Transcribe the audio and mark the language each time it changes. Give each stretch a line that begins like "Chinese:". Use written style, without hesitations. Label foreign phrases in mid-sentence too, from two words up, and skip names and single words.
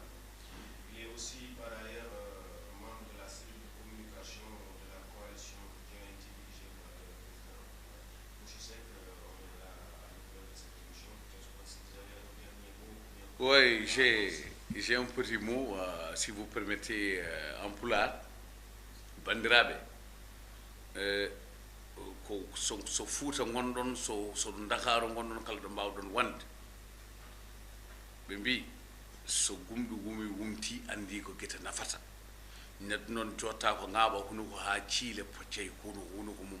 French: Il est aussi par ailleurs membre de la cellule de communication de la coalition qui a été dirigée par le président. Je sais qu'on est là à l'école de cette émission. Je pense que vous avez un dernier mot. Oui, j'ai un petit mot, si vous permettez, en pulaar.
Fula: Bandiraɓe, so Fuuta gonɗon, so Ndakaaru gonɗon, kala ɗo mbawɗon wonde. Ɓe mbi so gumɗo wumti andi ko guete nafata. Neɗɗo noon jotta ko ŋaaɓa hunuko ha ciile poccey hunuko mum.